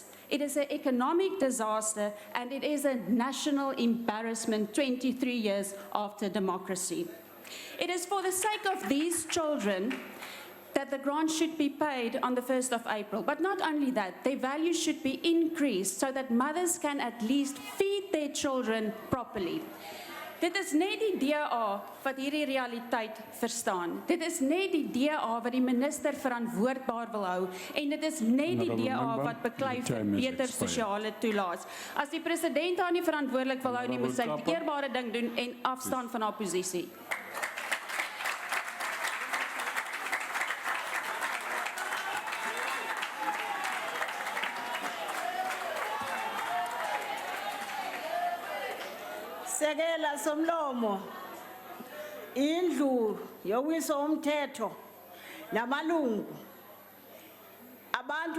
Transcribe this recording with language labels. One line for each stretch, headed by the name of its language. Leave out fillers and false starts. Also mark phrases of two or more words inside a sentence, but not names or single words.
English: It is an economic disaster, and it is a national embarrassment 23 years after democracy. It is for the sake of these children that the grant should be paid on the 1st of April. But not only that, their value should be increased so that mothers can at least feed their children properly.
Afrikaans: Dit is net die DA wat hierdie realiteit verstaan. Dit is net die DA wat die minister verantwoordbaar wil hou en dit is net die DA wat beklei vir beter sosiale toelaas. As die president haar nie verantwoordelik wil hou nie, moet sy die eerbare ding doen en afstaan van haar posisie.
Xhosa: Sekela somlomo, indlu yowiso umthetho namalungu, abantu